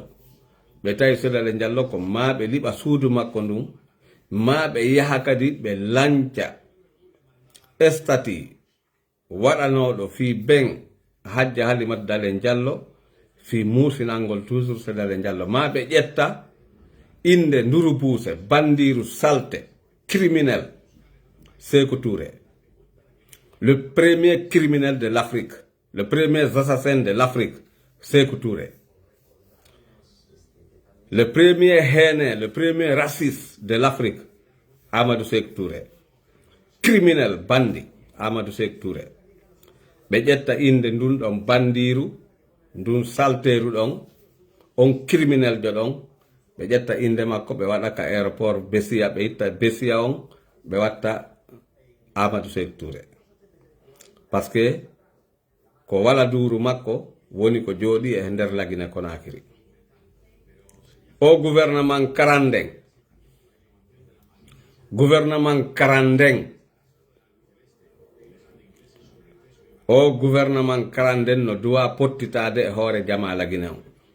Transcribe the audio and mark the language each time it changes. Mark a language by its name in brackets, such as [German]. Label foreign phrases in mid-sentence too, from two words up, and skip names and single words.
[Fula] Ɓe tawi Sédale Diallo ko ma ɓe liɓa suudu makko ndun, ma ɓe yaha kadi ɓe lanca estati waɗanoɗo fi ben Hajja Halimatu Dale Diallo fi musinalngol toujours Sédale Diallo. Ma ɓe ƴetta inde Nduru Buuse bandiru salte criminel Sékou Touré, [French] le premier criminel de l'Afrique, le premier assassin de l'Afrique, Sékou Touré, le premier haineux, le premier raciste de l'Afrique, [Fula] Amadou Sékou Touré, criminel bandi Amadou Sékou Touré. Ɓe ƴetta inde ndun ɗon bandiru ndun salteru ɗon on criminel jo ɗon, ɓe ƴetta inde makko ɓe waɗa ka aéroport Bessia, ɓe itta Bessia on ɓe watta Amadou Sékou Touré. [French] Par ce que [Fula] ko wala duuru makko woni ko jooɗi e nder lagine Conakry. O gouvernement Karandeng o gouvernement Karandeng no duwa pottitade e hoore jama lagine on.